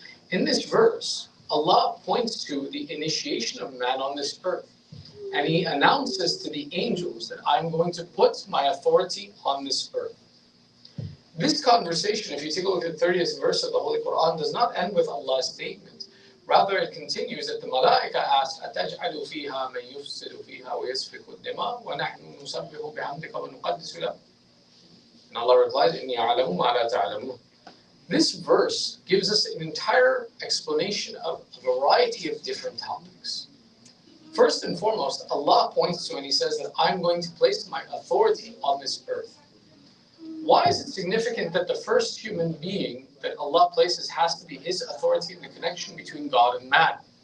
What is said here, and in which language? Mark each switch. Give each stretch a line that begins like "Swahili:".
English: In this verse, Allah points to the initiation of man on this earth. And he announces to the angels that I'm going to put my authority on this earth. This conversation, if you take a look at the 30th verse of the Holy Quran, does not end with Allah's statement. Rather, it continues that the Malaika asked,
Arabic: أَتَجْعَلُ فِيهَا مَنْ يُفْسِدُ فِيهَا وَيَسْفِكُ الدِّمَاءَ وَنَحْنُ نُسَبِّحُ بِحَمْدِكَ وَنُقَدِّسُ لَكَ.
English: And Allah replies,
Arabic: إِنِّي أَعْلَمُ مَا لَا تَعْلَمُونَ.
English: This verse gives us an entire explanation of a variety of different topics. First and foremost, Allah points to and He says that I'm going to place my authority on this earth. Why is it significant that the first human being that Allah places has to be His authority in the connection between God and man?